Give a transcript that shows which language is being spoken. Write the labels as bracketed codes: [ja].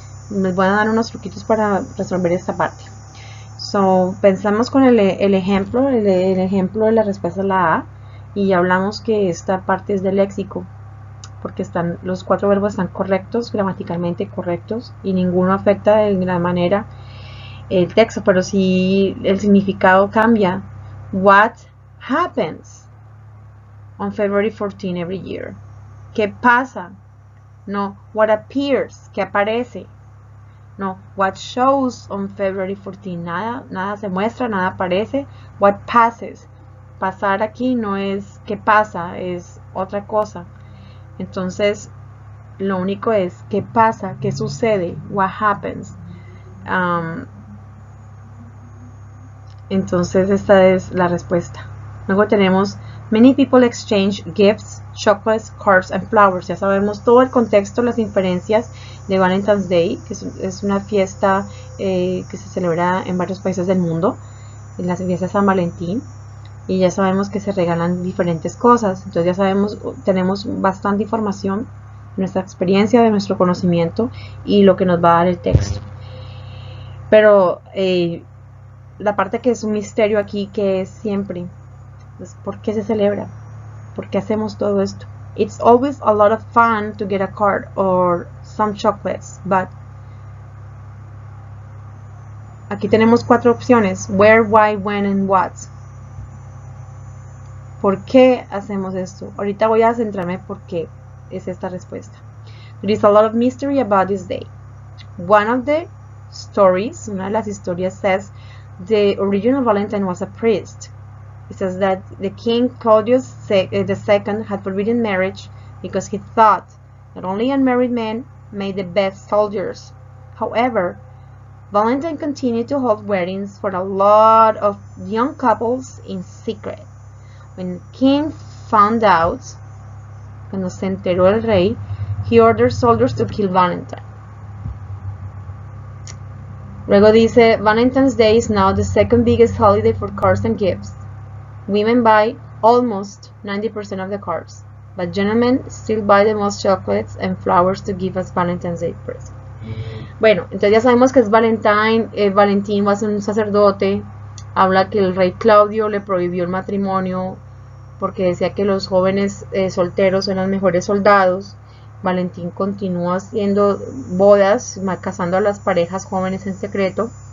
[es] Les voy a dar unos truquitos para resolver esta parte. Pensamos con el ejemplo, el ejemplo de la respuesta es la A, y ya hablamos que esta parte es del léxico, porque los 4 verbos están correctos, gramaticalmente correctos, y ninguno afecta de gran manera el texto, pero si el significado cambia. [en] What happens on February 14 every year? [es] ¿Qué pasa? No, [en] what appears, [es] ¿qué aparece? [en] No, what shows on February 14? [es] Nada se muestra, nada aparece. [en] What passes? [es] Pasar aquí no es qué pasa, es otra cosa. Entonces, lo único es qué pasa, qué sucede, [en] what happens. [es] Entonces, esta es la respuesta. Luego tenemos [en] many people exchange gifts, chocolates, cards and flowers. [es] Ya sabemos todo el contexto, las inferencias de Valentine's Day, que es una fiesta que se celebra en varios países del mundo, en las fiestas de San Valentín, y ya sabemos que se regalan diferentes cosas. Entonces ya sabemos, tenemos bastante información de nuestra experiencia, de nuestro conocimiento y lo que nos va a dar el texto. Pero la parte que es un misterio aquí, que es siempre, es ¿por qué se celebra? ¿Por qué hacemos todo esto? [en] It's always a lot of fun to get a card or some chocolates, but [es] aquí tenemos 4 opciones: [en] where, why, when and what. [es] ¿Por qué hacemos esto? Ahorita voy a centrarme por qué es esta respuesta. [en] There is a lot of mystery about this day. One of the stories, [es] una de las historias, [en] says the original Valentine was a priest. It says that the king Claudius II had forbidden marriage because he thought that only unmarried men made the best soldiers. However, Valentine continued to hold weddings for a lot of young couples in secret. When the king found out, [es] cuando se enteró el rey, [en] he ordered soldiers to kill Valentine. [es] Luego dice, [en] Valentine's Day is now the second biggest holiday for cards and gifts. Women buy almost 90% of the cards, but gentlemen still buy the most chocolates and flowers to give as Valentine's Day present. [es] Bueno, entonces ya sabemos que es Valentine. Valentín va a ser un sacerdote. Habla que el rey Claudio le prohibió el matrimonio porque decía que los jóvenes solteros eran mejores soldados. Valentín continúa haciendo bodas, casando a las parejas jóvenes en secreto.